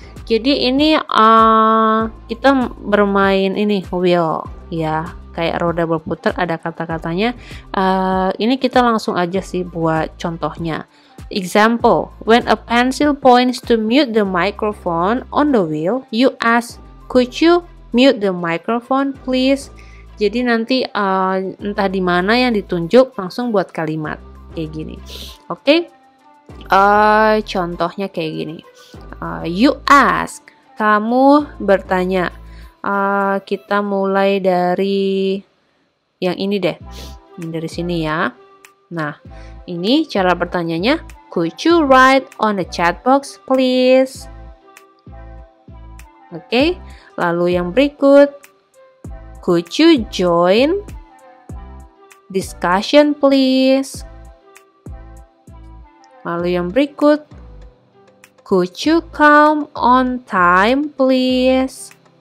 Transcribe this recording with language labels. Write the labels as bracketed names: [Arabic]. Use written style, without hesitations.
[Indonesian] Jadi ini kita bermain ini wheel ya, kayak roda berputar, ada kata-katanya. Ini kita langsung aja sih buat contohnya. [English] Example, when a pencil points to mute the microphone on the wheel, you ask, could you mute the microphone please? [Indonesian] Jadi nanti entah di mana yang ditunjuk, langsung buat kalimat kayak gini. Oke. Contohnya kayak gini. [English] You ask, [Indonesian] kamu bertanya. Kita mulai dari yang ini deh. Dari sini ya. Nah, ini cara bertanyanya. [English] Could you write on the chat box please? Oke. [Indonesian] Lalu yang berikut, [English] could you join discussion please? [Indonesian] Lalu yang berikut, [English] could you come on time please?